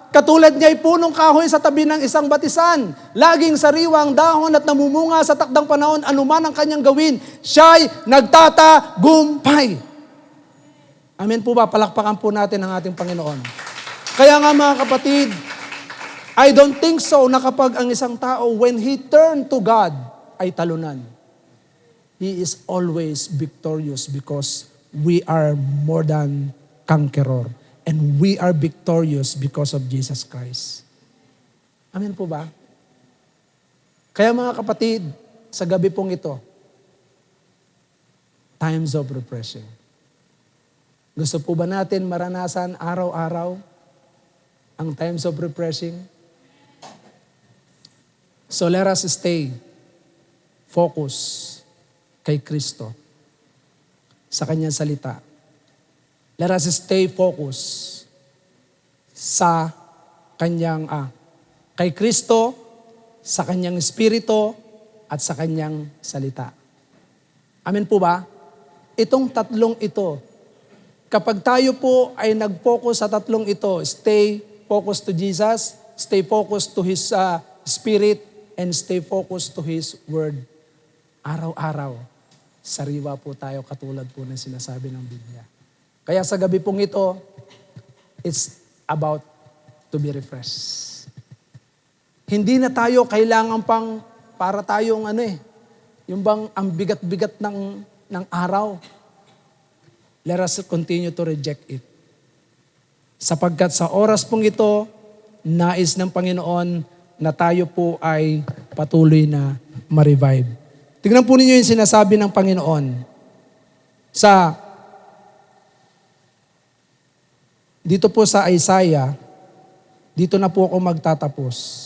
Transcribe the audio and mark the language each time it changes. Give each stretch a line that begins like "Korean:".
Filipino: Katulad niya ay punong kahoy sa tabi ng isang batisan. Laging sariwa ang dahon at namumunga sa takdang panahon, anuman ang kanyang gawin. Siya'y nagtatagumpay. Amen po ba? Palakpakan po natin ang ating Panginoon. Kaya nga mga kapatid,
English: I don't think so
Filipino: na kapag ang isang tao,
English: when he turned to God,
Filipino: ay talunan.
English: He is always victorious because we are more than conqueror. And we are victorious because of Jesus Christ.
Filipino: Amen po ba? Kaya mga kapatid, sa gabi pong ito, times of refreshing. Gusto po ba natin maranasan araw-araw ang times of refreshing?
English: So let us stay focused
Filipino: kay Kristo sa kanyang salita.
English: Let us stay focused
Filipino: sa kanyang, kay Kristo, sa kanyang Espiritu, at sa kanyang salita. Amen po ba? Itong tatlong ito, kapag tayo po ay nag-focus sa tatlong ito,
English: stay focused to Jesus, stay focused to His Spirit, and stay focused to His Word.
Filipino: Araw-araw, sariwa po tayo katulad po ng sinasabi ng Biblia. Kaya sa gabi pong ito,
English: It's about to be refreshed.
Filipino: Hindi na tayo kailangan pang para tayong yung bang ang bigat-bigat ng araw.
English: Let us continue to reject it.
Filipino: Sapagkat sa oras pong ito, nais ng Panginoon na tayo po ay patuloy na ma-revive. Tingnan po ninyo yung sinasabi ng Panginoon dito po sa Isaiah, dito na po ako magtatapos.